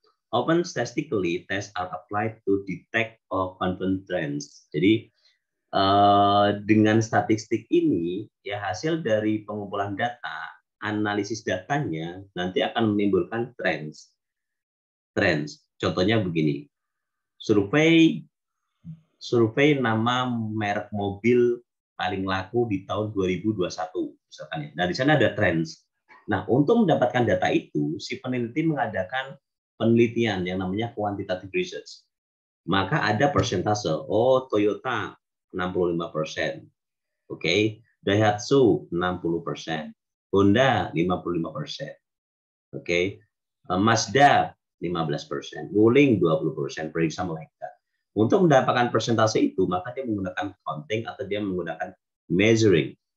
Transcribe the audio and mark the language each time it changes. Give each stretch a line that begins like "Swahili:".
English: Often statistically, tests are applied to detect or confirm trends.
Indonesian: Jadi dengan statistik ini, ya hasil dari pengumpulan data, analisis datanya nanti akan menimbulkan trends. Contohnya begini, survei nama merek mobil paling laku di tahun 2021, misalkan ya. Nah, di sana ada trends. Nah, untuk mendapatkan data itu, si peneliti mengadakan penelitian yang namanya quantitative research. Maka ada persentase. Oh, Toyota 65%. Oke, Daihatsu 60%. Honda 55%. Oke. Mazda 15%, Wuling 20%,
English: for example like that.
Indonesian: Untuk mendapatkan persentase itu, maka dia menggunakan counting atau dia menggunakan measuring.